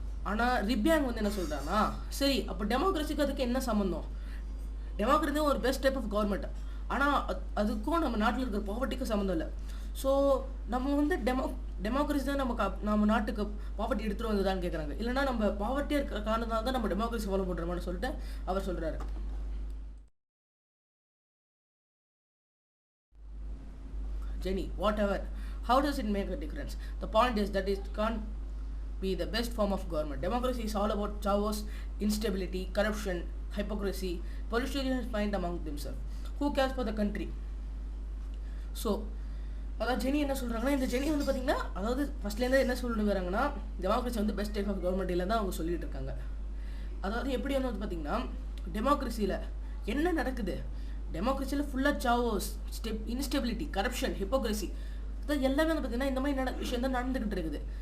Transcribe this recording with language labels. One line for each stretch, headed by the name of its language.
Tamil: ஆனால் ரிப்யாங் வந்து என்ன சொல்கிறாங்கன்னா, சரி அப்போ டெமோக்ரஸிக்கு அதுக்கு என்ன சம்மந்தம், டெமோக்ரஸி ஒரு பெஸ்ட் டைப் ஆஃப் கவர்மெண்ட், ஆனால் அதுக்கும் நம்ம நாட்டில் இருக்கிற பாவர்ட்டிக்கும் சம்மந்தம் இல்லை. ஸோ நம்ம வந்து டெமோக்ரஸி தான் நம்ம நாட்டுக்கு பாவர்ட்டி எடுத்துகிட்டு வந்ததான்னு கேட்குறாங்க. இல்லைனா நம்ம பாவர்ட்டியாக இருக்கிற காரணத்தால் தான் நம்ம டெமோக்ரஸி ஃபாலோ பண்ணுறோமான்னு சொல்லிட்டு அவர் சொல்கிறாரு.
English: Jenny, whatever, how does it make a difference? The point is that it can't be the best form of government. Democracy is all about chaos, instability, corruption, hypocrisy. Politicians fight among themselves. Who cares for the country?
Tamil: So அதாவது Jenny என்ன சொல்கிறாங்கன்னா, இந்த Jenny வந்து பார்த்திங்கன்னா அதாவது ஃபஸ்ட்லேருந்து என்ன சொல்லிட்டு வராங்கன்னா, டெமோக்ரஸி வந்து பெஸ்ட் டைப் ஆஃப் கவர்மெண்ட் இல்லை தான் அவங்க சொல்லிட்டு இருக்காங்க. அதாவது எப்படி வந்து பார்த்திங்கன்னா டெமோக்ரஸியில் என்ன நடக்குது, டெமோக்ரஸியில் ஃபுல்லாக சாவோஸ், இன்ஸ்டெபிலிட்டி, கரப்ஷன், ஹிப்போக்ரஸி, அதாவது எல்லாமே வந்து பார்த்திங்கன்னா இந்த மாதிரி விஷயம் தான் நடந்துக்கிட்டு இருக்குது.